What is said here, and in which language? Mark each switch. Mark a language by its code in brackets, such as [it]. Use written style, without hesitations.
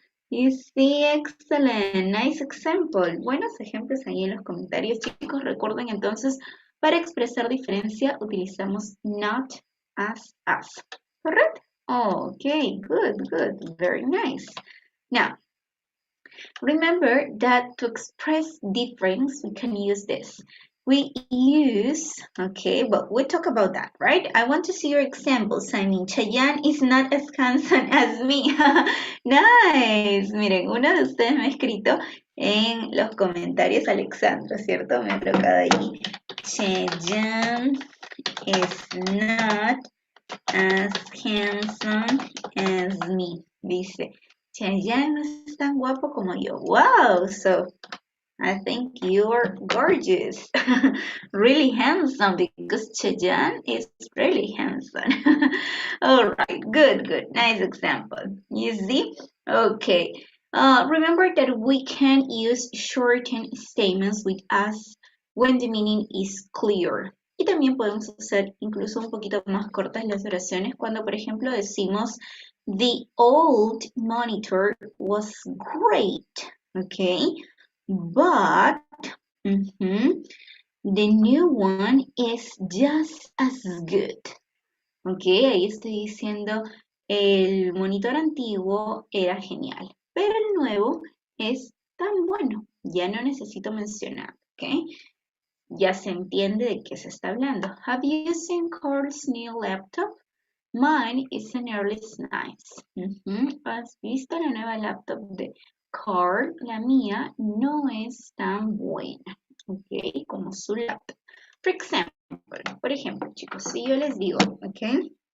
[en] You see, excellent, nice example. [es] Buenos ejemplos ahí en los comentarios, chicos. Recuerden entonces, para expresar diferencia utilizamos not as. ¿Correcto? [en] Okay, good, very nice. Now, remember that to express difference, we can use this. We use, okay, but we'll talk about that, right? I want to see your examples. I mean, Chayanne is not as handsome as me. Nice. [es] Miren, uno de ustedes me ha escrito en los comentarios, Alexandra, ¿cierto? Me ha colocado ahí. [en] Chayanne is not as handsome as me. [es] Dice, Chayanne no es tan guapo como yo. [en] Wow, so I think you're gorgeous. Really handsome because Chayanne is really handsome. All right, good. Nice example. You see? Okay. Remember that we can use shortened statements with as when the meaning is clear. [es] Y también podemos hacer incluso un poquito más cortas las oraciones cuando, por ejemplo, decimos [en] the old monitor was great, okay? But the new one is just as good. [es] Okay, ahí estoy diciendo el monitor antiguo era genial, pero el nuevo es tan bueno. Ya no necesito mencionar, ¿ok? Ya se entiende de qué se está hablando. [en] Have you seen Carl's new laptop? Mine is nearly nice. [es] ¿Has visto la nueva laptop de Carl? La mía no es tan buena, ¿ok? Como su laptop. Por ejemplo, chicos, si yo les digo, ¿ok?